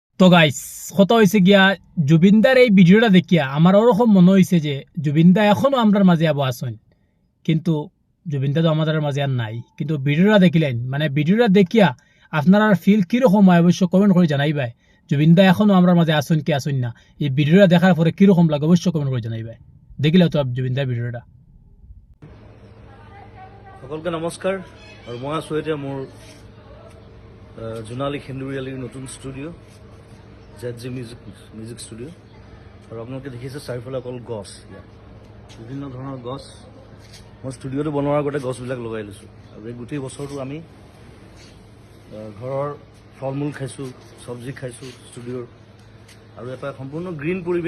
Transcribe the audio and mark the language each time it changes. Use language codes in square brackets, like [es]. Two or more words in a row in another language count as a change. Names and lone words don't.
[bn] তো গাইস কত হয়েছে গিয়া জুবিনদার এই ভিডিওটা দেখিয়া আমার ওরকম মনে হয়েছে যে জুবিনদা এখনো আমরার মাঝে আবু আসেন, কিন্তু জুবিনদা তো আমাদের মাঝে আর নাই। কিন্তু ভিডিওটা দেখিলেন, মানে ভিডিওটা দেখিয়া আপনার আর ফিল কিরকম হয় অবশ্য কমেন্ট করে জানাইবাই। জুবিনদা এখনো আমরার মাঝে আসেন কি আসেন না, এই ভিডিওটা দেখার পরে কিরকম লাগে অবশ্য কমেন্ট করে জানাইবাই। দেখিলে তো জুবিনদার ভিডিওটা। [as] সকলকে নমস্কাৰ আৰু মই আছোঁ এতিয়া মোৰ জোনালী সেন্দুৰীয়ালীৰ নতুন ষ্টুডিঅ' ZG [en] music studio'. [as] আৰু আপোনালোকে দেখিছে চাৰিওফালে অকল গছ, ইয়াত বিভিন্ন ধৰণৰ গছ। মই ষ্টুডিঅ'টো বনোৱাৰ আগতে গছবিলাক লগাই লৈছোঁ। আৰু এই গোটেই বছৰটো আমি ঘৰৰ ফল মূল খাইছোঁ, চব্জি খাইছোঁ ষ্টুডিঅ'ৰ, আৰু এটা সম্পূৰ্ণ গ্ৰীণ পৰিৱেশ।